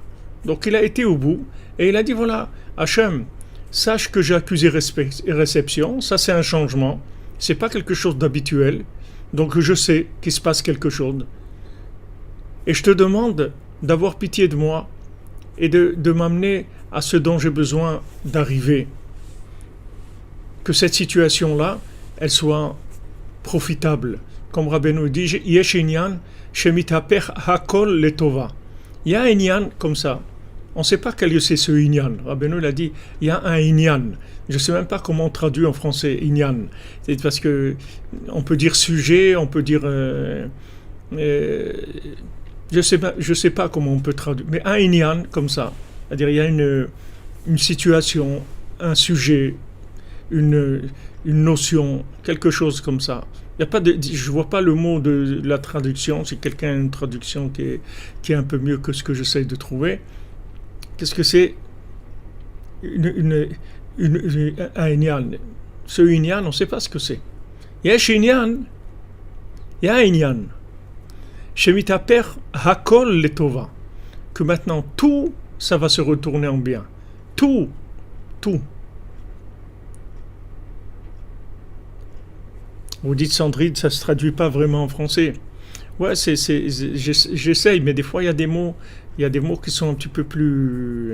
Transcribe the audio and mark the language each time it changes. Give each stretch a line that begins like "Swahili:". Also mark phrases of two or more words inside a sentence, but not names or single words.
French: Donc il a été au bout et il a dit voilà, Hachem, sache que j'ai accusé réception, ça c'est un changement, c'est pas quelque chose d'habituel, donc je sais qu'il se passe quelque chose. Et je te demande d'avoir pitié de moi et de m'amener à ce dont j'ai besoin d'arriver. Que cette situation-là, elle soit profitable. Comme Rabbeinu dit,
Hebrew: יש עניין שמתהפך הכל לטובה.
French: Il y a un inyan comme ça. On ne sait pas quel c'est ce inyan. Rabbeinu l'a dit, il y a un inyan. Je ne sais même pas comment on traduit en français inyan. C'est parce que on peut dire sujet, on peut dire... je sais pas comment on peut traduire. Mais un inyan comme ça. C'est-à-dire il y a une situation, un sujet, une notion, quelque chose comme ça. Il y a pas je vois pas le mot de la traduction. Si quelqu'un a une traduction qui est un peu mieux que ce que j'essaye de trouver. Qu'est-ce que c'est un inyan? Ce inyan, on ne sait pas ce que c'est.
Hebrew: יש עניין,
French: il y a un inyan.
Hebrew: שמתהפך הכל לטובה.
French: Que maintenant tout ça va se retourner en bien. Tout. Vous dites Sandrine, ça ne se traduit pas vraiment en français. Ouais, j'essaye, mais des fois il y a des mots qui sont un petit peu plus...